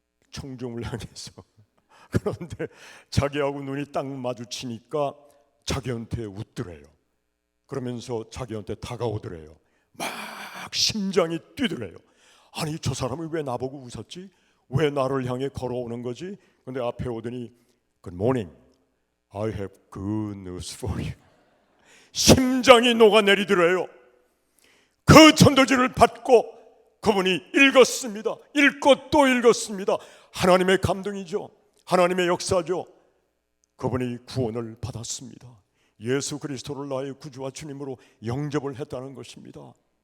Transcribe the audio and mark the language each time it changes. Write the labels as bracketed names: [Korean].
[Korean] 청중을 향해서. 그런데 자기하고 눈이 딱 마주치니까 자기한테 웃더래요. 그러면서 자기한테 다가오더래요. 막 심장이 뛰더래요. 아니 저 사람이 왜 나보고 웃었지? 왜 나를 향해 걸어오는 거지? 근데 앞에 오더니 [English] Good morning, I have good news for you. [Korean] 심장이 녹아내리더래요. 그 전도지를 받고 그분이 읽었습니다. 읽고 또 읽었습니다. 하나님의 감동이죠. 하나님의 역사죠. 그분이 구원을 받았습니다. 예수 그리스도를 나의 구주와 주님으로 영접을 했다는 것입니다.